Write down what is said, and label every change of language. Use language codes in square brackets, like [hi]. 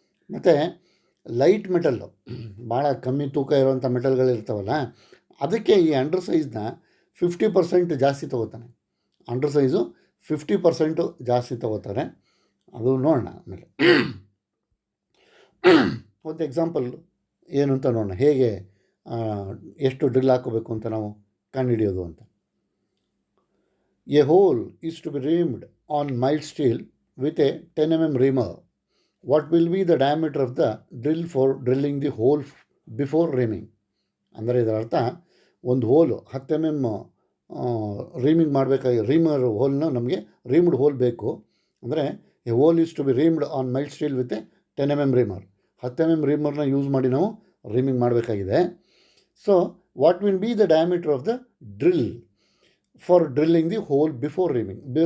[kn] ಮತ್ತು light metal, ಭಾಳ ಕಮ್ಮಿ ತೂಕ ಇರುವಂಥ ಮೆಟಲ್ಗಳಿರ್ತಾವಲ್ಲ, ಅದಕ್ಕೆ ಈ ಅಂಡರ್ ಸೈಜ್ನ 50% ಜಾಸ್ತಿ ತೊಗೋತಾನೆ. ಅಂಡರ್ ಸೈಜು 50% ಜಾಸ್ತಿ ತೊಗೋತಾರೆ. ಅದು ನೋಡೋಣ ಆಮೇಲೆ. ಒಂದು ಎಕ್ಸಾಂಪಲ್ ಏನು ಅಂತ ನೋಡೋಣ, ಹೇಗೆ ಎಷ್ಟು ಡ್ರಿಲ್ ಹಾಕೋಬೇಕು ಅಂತ ನಾವು ಕಂಡುಹಿಡಿಯೋದು ಅಂತ. [en] A hole is to be reamed on mild steel with a 10 mm reamer. What will be the diameter of the drill for drilling the hole before reaming? [kn] ಅಂದರೆ ಇದರ ಅರ್ಥ, ಒಂದು ಹೋಲು 10 mm ರೀಮಿಂಗ್ ಮಾಡಬೇಕಾಗಿ, ರೀಮರ್ ಹೋಲ್ನ ನಮಗೆ ರೀಮ್ಡ್ ಹೋಲ್ ಬೇಕು. ಅಂದರೆ [en] A hole is to be reamed on mild steel with a 10 mm reamer. [kn] 10 mm ರೀಮರ್ನ use ಮಾಡಿ ನಾವು ರೀಮಿಂಗ್ ಮಾಡಬೇಕಾಗಿದೆ. [en] So what will be the diameter of the drill for drilling the hole before reaming.